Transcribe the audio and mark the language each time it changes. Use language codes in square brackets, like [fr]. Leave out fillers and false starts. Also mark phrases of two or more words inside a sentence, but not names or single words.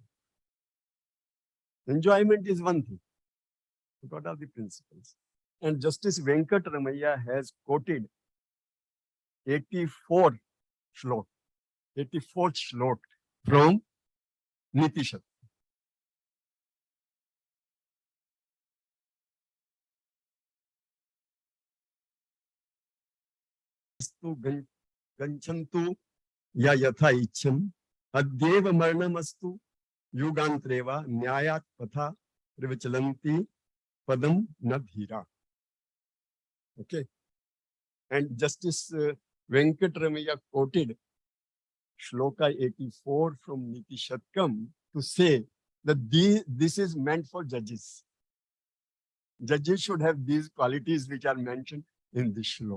[en] Enjoyment is one thing. What are the principles? And Justice Venkat Ramaiah has quoted 84th shlok from Niti Shatkam. [sa] Ganchantu ya yatha ichham adyeva marnamastu yugantreva nyayat patha privichalanti padam nadhira. [en] Okay. And Justice Venkat Ramaiah quoted Shloka 84 from Niti Shatkam to say that this is meant for judges. Judges should have these qualities which are mentioned in this shlok.